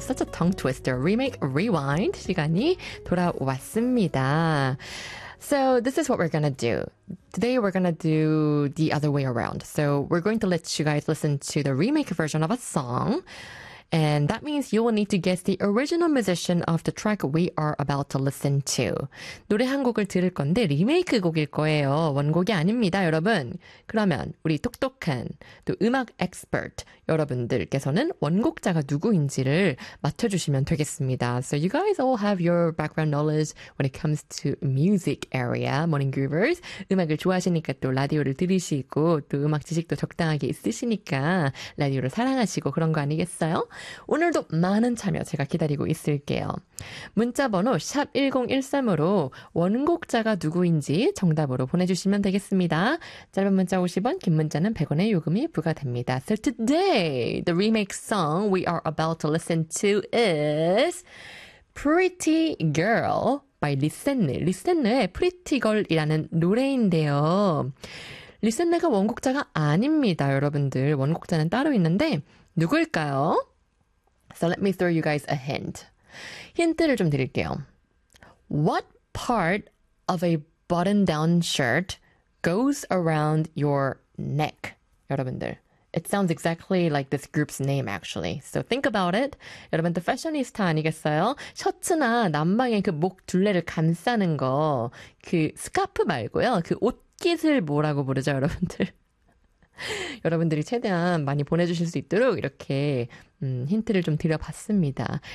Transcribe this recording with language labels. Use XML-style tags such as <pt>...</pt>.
<en>Such a tongue twister. Remake, Rewind 시간이 돌아왔습니다. So this is what we're going to do. Today we're going to do the other way around. So we're going to let you guys listen to the remake version of a song. And that means you will need to guess the original musician of the track we are about to listen to.</en> <ko>노래 한 곡을 들을 건데 리메이크 곡일 거예요. 원곡이 아닙니다, 여러분. 그러면 우리 똑똑한 또 음악 엑스퍼트 여러분들께서는 원곡자가 누구인지를 맞춰주시면 되겠습니다.</ko> <en>So you guys all have your background knowledge when it comes to music area, Morning Groovers.</en> <ko>음악을 좋아하시니까 또 라디오를 들으시고 또 음악 지식도 적당하게 있으시니까 라디오를 사랑하시고 그런 거 아니겠어요? 오늘도 많은 참여 제가 기다리고 있을게요. 문자 번호 샵1013으로 원곡자가 누구인지 정답으로 보내주시면 되겠습니다. 짧은 문자 50원, 긴 문자는 100원의 요금이 부과됩니다.</ko> <en>So today, the remake song we are about to listen to is Pretty Girl by Lisenne.</en> <ko>Lisenne의 Pretty Girl이라는 노래인데요. 리센네가 원곡자가 아닙니다, 여러분들. 원곡자는 따로 있는데 누굴까요?</ko> <en>So let me throw you guys a hint.</en> <ko>힌트를 좀 드릴게요.</ko> <en>What part of a button-down shirt goes around your neck? 여러분들, it sounds exactly like this group's name, actually. So think about it.</en> <ko>여러분, 또 패셔니스타 아니겠어요? 셔츠나 남방에 그 목 둘레를 감싸는 거, 그 스카프 말고요. 그 옷깃을 뭐라고 부르죠, 여러분들? 여러분들이 최대한 많이 보내주실 수 있도록 이렇게 힌트를 좀 드려봤습니다.</ko>